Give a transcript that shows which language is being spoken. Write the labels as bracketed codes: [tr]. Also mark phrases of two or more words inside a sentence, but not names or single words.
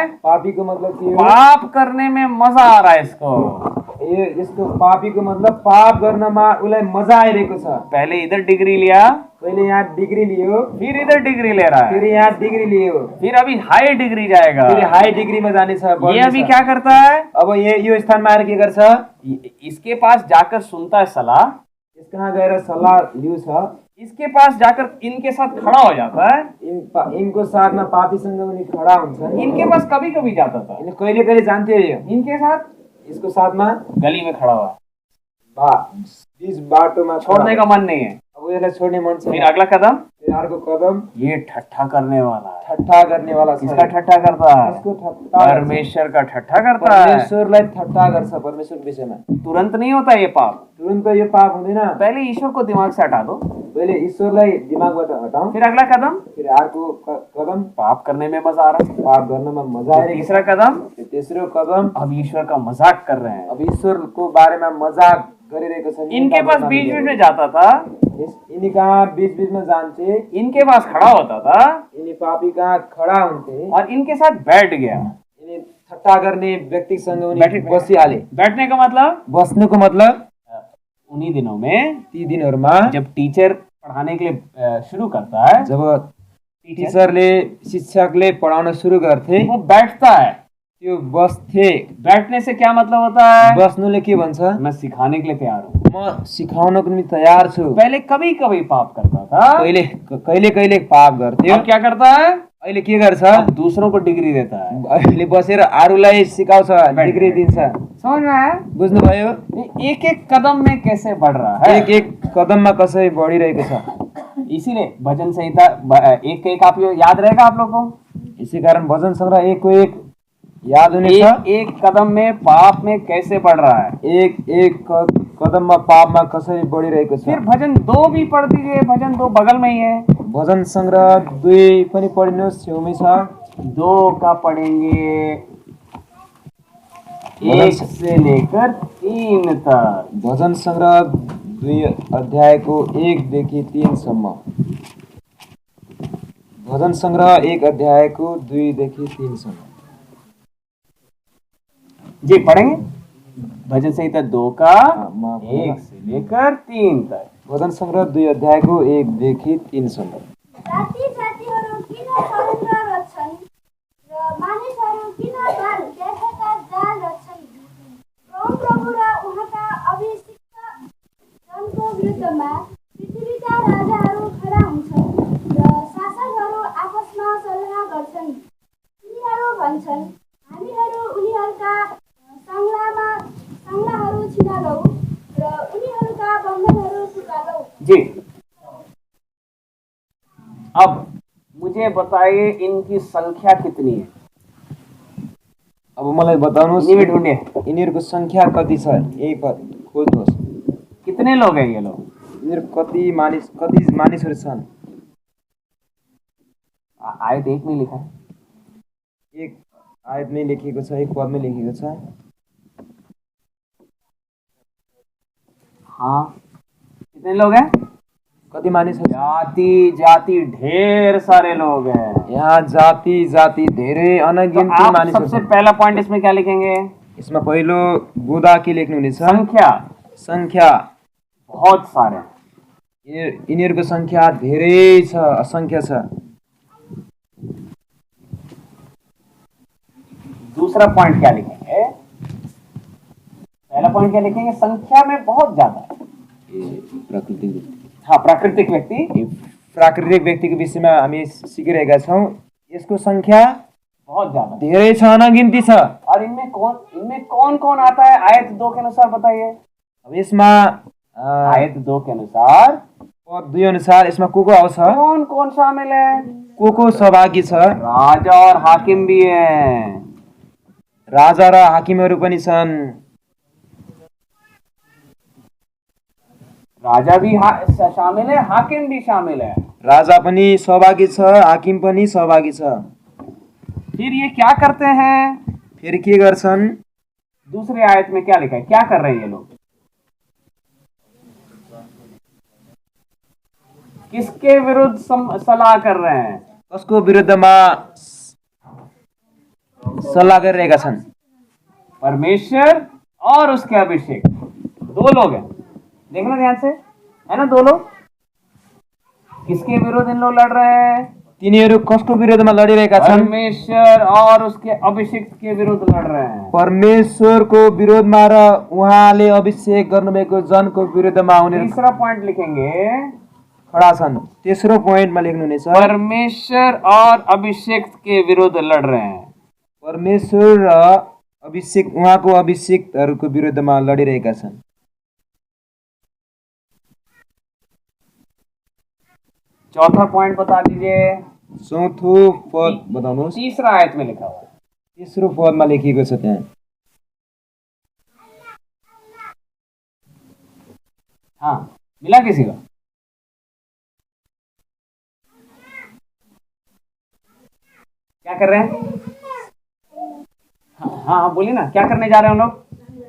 [ne] पापी को मतलब के हो? [hi] पाप करने में मजा आ रहा है इसको। [ne] यसको पापी को मतलब पाप गर्नमा उसलाई मजा आइरहेको छ। [hi] पहले इधर डिग्री लिया, [ne] पहिले यहाँ डिग्री लियो, [hi] फिर इधर डिग्री ले रहा फिर है, [ne] यहाँ डिग्री लियो, [hi] फिर अभी [en] high degree [hi] जाएगा। [ne] फिर [en] high degree-मा [ne] जानेछ। [hi] ये अभी क्या करता है? [ne] अब यो स्थानमा आएर के गर्छ? [hi] इसके पास जाकर सुनता है सलाह, [ne] कहाँ गएर सल्लाह लिन्छ। [hi] इसके पास जाकर इनके साथ खड़ा हो जाता है। [ne] इनको साथमा पापीसँग पनि खडा हुन्छ। [hi] इनके पास कभी कभी जाता था, [ne] कहिले कहिले जान्थ्यो यो [hi] इनके साथ [ne] इसको साथमा [hi] गली में खड़ा हुआ, [ne] बीच बाटोमा [hi] छोड़ने का मन नहीं है। [ne] अब यसलाई छोड्ने मन छ। [hi] फिर अगला कदम, [ne] फिर अर्को कदम, [hi] ये ठट्ठा करने वाला है। [ne] ठट्टा गर्ने वाला छ। [hi] किसका ठट्ठा करता है? [ne] इसको ठट्टा, [hi] परमेश्वर का ठट्ठा करता है। [ne] परमेश्वरलाई ठट्टा गर्छ। परमेश्वर विषयमा [hi] तुरंत नहीं होता ये पाप, [ne] तुरन्त यो पाप हुँदैन। [hi] पहले ईश्वर को दिमाग से हटा दो, [ne] पहिले ईश्वरलाई दिमागबाट हटाऊ। [hi] फिर अगला कदम, [ne] फिर अर्को कदम, [hi] पाप करने में मजा आ रहा है। [ne] पाप गर्नमा मजा आइरहेको [hi] तीसरा कदम, [ne] छ। तेस्रो कदम, [hi] अब ईश्वर का मजाक कर रहे हैं। [ne] अब ईश्वरको बारेमा मजाक गरिरहेको छ। [hi] इनके पास बीच बीच में जाता था, [ne] यिनी कहाँ बीच बीचमा जान्थे, [hi] इनके पास खड़ा होता था [ne] यिनी पापी कहाँ खडा हुन्थे [hi] और इनके साथ बैठ गया। [ne] यिनी ठट्टा गर्ने व्यक्तिसँग उनी बसिहाले। [hi] बैठने का मतलब, [ne] बस्नुको मतलब [hi] उन्हीं दिनों में [ne] ती दिनहरूमा [hi] जब टीचर पढ़ाने के लिए शुरू करता है, [ne] जब टिचरले, शिक्षकले पढाउन सुरु गर्थे, [hi] वो बैठता है। [ne] त्यो बस्थे। [hi] बैठने से क्या मतलब होता है? [ne] बस्नुले के भन्छ? [hi] मैं सिखाने के लिए तैयार हूँ। [ne] म सिकाउनको निम्ति तयार छु। [hi] पहले कभी कभी पाप करता था, [ne] कहिले कहिले पाप गर्थ्यो। [hi] अब क्या करता है? [ne] अहिले के गर्छ? [hi] अब दूसरों को डिग्री देता है। [ne] अहिले बसेर अरूलाई सिकाउँछ, डिग्री दिन्छ। [hi] समझ में आया? [ne] बुझ्नुभयो? [hi] एक एक कदम में कैसे बढ़ रहा है, [ne] एक एक कदममा कसरी बढिरहेको छ। [hi] इसीलिए भजन संहिता एक एक आप याद रहेगा आप लोगों को। [ne] इसी कारण भजन संग्रह एक को एक याद हुनेछ। [hi] एक एक कदम में पाप में कैसे बढ़ रहा है, [ne] एक एक कदममा पापमा कसरी बढिरहेको छ। [hi] फिर भजन 2 भी पढ़ दीजिए, भजन 2 बगल में ही है। [ne] भजन संग्रह 2 पनि पढिनुहोस्, छेउमै छ। [hi] 2 का पढ़ेंगे 1 से लेकर 3 तक। [ne] भजन संग्रह 2 अध्यायको 1 देखि 3 सम्म। भजन संग्रह 1 अध्यायको 2 देखि 3 सम्म [hi] जी पढ़ेंगे। भजन संहिता 2 का माफ 1 से लेकर 3 तक। [ne] भजन संग्रह 2 अध्यायको 1 देखि 3 सम्म। जाति जातिहरू किन षड्यन्त्र रच्छन् र मानिसहरू किन व्यर्थका जाल रच्छन्। प्रभु र उहाँका अभिषिक्त जनको विरुद्धमा पृथ्वीका राजाहरू खडा हुन्छन् र शासकहरू आपसमा सल्लाह गर्छन्। उनीहरू भन्छन्, हामीहरू उनीहरूका सङ्ग्लाहरू छिनालौ र उनीहरूका बन्धनहरू टुटालौ। [hi] जी अब मुझे बताइए इनकी संख्या कितनी है। [ne] अब मलाई बताउनुहोस् [hi] इन्हीं में ढूंढिए [ne] यिनीहरूको संख्या कति छ। यही खोज्नुहोस्, [hi] कितने लोग हैं ये लोग। [ne] यिनीहरू कति मानिसहरू छन्। [hi] आयत 1 में लिखा है, [ne] एक आयतमै लेखिएको छ, एक पदमै लेखिएको छ। [hi] हाँ कितने लोग हैं? [ne] कति मानिसहरू? [hi] जाति जाति ढेर सारे लोग हैं। [ne] यहाँ जाति जाति धेरै अनगिन्ती [hi] तो आप [ne] मानिसहरू [hi] सबसे [ne] छन्। [hi] पहला पॉइंट इसमें क्या लिखेंगे? [ne] यसमा पहिलो बुधा के लेख्नुहुनेछ? [hi] संख्या [ne] संख्या [hi] बहुत सारे हैं। [ne] यिनीहरूको संख्या धेरै छ, असंख्य छ। [hi] दूसरा पॉइंट क्या लिखेंगे? पहला पॉइंट क्या लिखेंगे? संख्या में बहुत ज्यादा है। प्राकृतिक, हाँ प्राकृतिक व्यक्ति, [ne] प्राकृतिक व्यक्तिको विषयमा हामी सिकिरहेका छौँ। यसको संख्या [hi] बहुत ज्यादा [ne] धेरै छ, अनगिन्ती छ। [hi] और इनमें इनमें कौन कौन आता है आयत 2 के अनुसार बताइए। [ne] अब यसमा [hi] आयत 2 के अनुसार [ne] पद 2 अनुसार यसमा को आउँछ, [hi] कौन कौन शामिल है? [ne] को सहभागी छ? [hi] राजा और हाकिम भी है। [ne] राजा र हाकिमहरू पनि छन्। [hi] राजा भी शामिल है, हाकिम भी शामिल है। [ne] राजा पनि सहभागी छ, हाकिम पनि सहभागी छ। [hi] फिर ये क्या करते हैं? [ne] फेरि के गर्छन्? [hi] दूसरी आयत में क्या लिखा है? क्या कर रहे हैं ये लोग? किसके विरुद्ध सलाह कर रहे हैं? [ne] कसको विरुद्धमा सल्लाह गरिरहेका छन्? [hi] परमेश्वर और उसके अभिषेक, 2 लोग हैं। देखना ध्यान से, है ना, 2 लोग। किसके विरुद्ध इन लोग लड़ रहे हैं? [ne] तिनीहरू कसको विरुद्धमा लडिरहेका छन्? [hi] परमेश्वर और उसके अभिषेक के विरुद्ध लड़ रहे हैं। [ne] परमेश्वरको विरोधमा र उहाँले अभिषेक गर्नुभएको जनको विरुद्धमा उनीहरू [hi] तीसरा पॉइंट लिखेंगे, [ne] खडा छन्। तेस्रो पोइन्टमा लेख्नुहुनेछ, [hi] परमेश्वर और अभिषेक के विरुद्ध लड़ रहे हैं। [ne] परमेश्वर र अभिषेक, उहाँको अभिषेकहरूको विरुद्धमा लडिरहेका छन्। [hi] चौथा पॉइंट बता दीजिए। [ne] चौथो पद बताउनुहोस्। [hi] तीसरा आयत में लिखा हुआ है। [ne] तेस्रो पदमा लेखिएको छ त्यहाँ। [hi] हाँ, मिला किसी को? क्या कर रहे हैं? हाँ, बोलिए ना, क्या करने जा रहे हैं हम लोग?